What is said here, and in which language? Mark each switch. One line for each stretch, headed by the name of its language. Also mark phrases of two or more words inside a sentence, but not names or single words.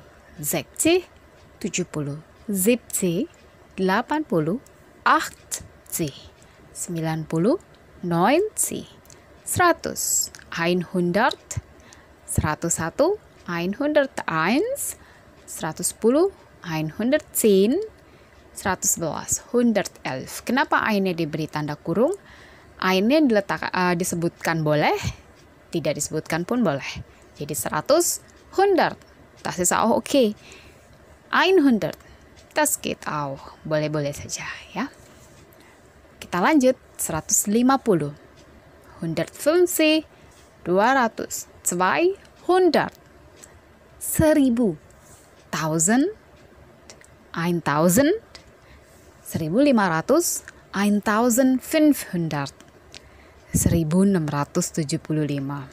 Indonesian: 60, 70, 70, 80, 80, 90, 90, 100, 100, 101, 101, 110, 110, 111, 111. Kenapa ainnya diberi tanda kurung? Ainnya disebutkan boleh, tidak disebutkan pun boleh. Jadi 100, 100.
German: Das ist auch okay. 100. Das geht auch.
Indonesian: Boleh-boleh saja ya. Kita lanjut. 150. 150, 200, 200, 1000, 1000, 1000, 1500, 1500, 1675.